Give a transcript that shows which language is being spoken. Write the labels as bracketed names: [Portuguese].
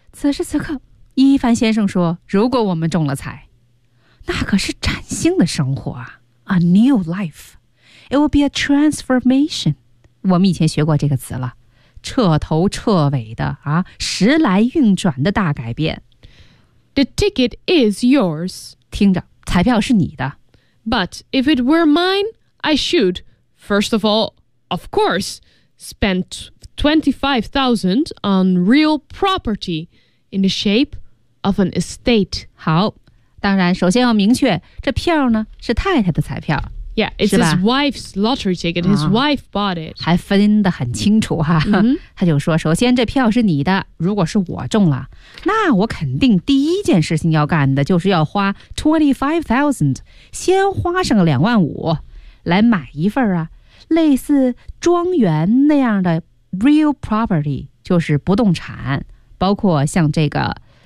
[Chinese] 此时此刻，伊凡先生说，如果我们中了彩，那可是崭新的生活啊， [English] a new life. It will be a transformation. [Chinese] 我们以前学过这个词了，彻头彻尾的啊，时来运转的大改变。 [English] The ticket is yours. [Chinese] 听着，彩票是你的。 [English] But if it were mine, I should, first of all, of course, spend 25,000 on real property in the shape of an estate. [Chinese] 好，当然，首先要明确，这票呢是太太的彩票。 [English] Yeah, it's his wife's lottery ticket. His wife bought it. [Chinese] 还分得很清楚哈。他就说，首先这票是你的，如果是我中了，那我肯定第一件事情要干的就是要花 25,000, 先花上25,000来买一份啊，类似庄园那样的 real property, 就是不动产，包括像这个